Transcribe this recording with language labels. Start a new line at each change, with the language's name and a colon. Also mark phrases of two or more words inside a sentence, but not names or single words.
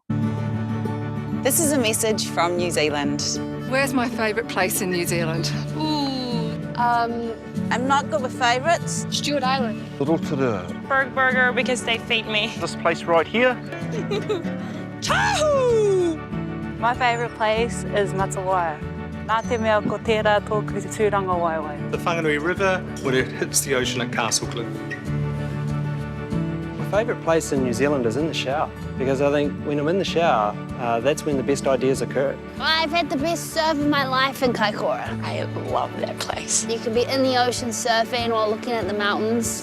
English: This is a message from New Zealand. Where's my favourite place in New Zealand? I'm not good with favourites. Stewart Island. Rotorua. Burger because they feed me. This place right here. Tahu! My favourite place is Matawaia.
Māori: Nā te mea ko tērā tōku tūranga waiwai.
English: The Whanganui River, where it hits the ocean at Castle Cliff. My favourite place in New Zealand is in the shower, because I think when I'm in the shower, that's when the best ideas occur. I've had the best surf of my life in Kaikoura. I love that place. You can be in the ocean surfing while looking at the mountains.